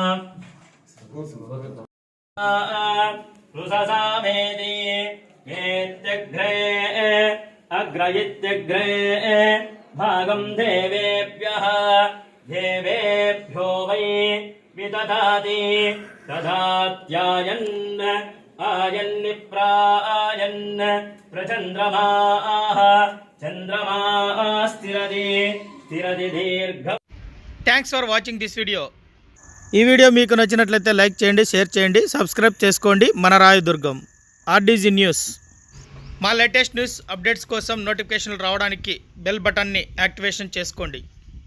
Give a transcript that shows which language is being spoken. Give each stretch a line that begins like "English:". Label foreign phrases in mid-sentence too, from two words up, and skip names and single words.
Sanskrit: रुससामेति येत्यग्रे अग्रयित्यग्रे भागं देवेभ्यः देवेभ्यो वै विदधाति दधात्यायन् आयन्निप्रायन् प्रचन्द्रमाः चन्द्रमास्तिरति स्थिरति दीर्घ.
English: thanks for watching this video.
Telugu: ఈ వీడియో మీకు నచ్చినట్లయితే లైక్ చేయండి, షేర్ చేయండి, సబ్స్క్రైబ్ చేసుకోండి. మన రాయదుర్గం ఆర్డీజీ న్యూస్. మా
English: latest news updates
Telugu: కోసం నోటిఫికేషన్లు రావడానికి బెల్ బటన్ని యాక్టివేషన్ చేసుకోండి.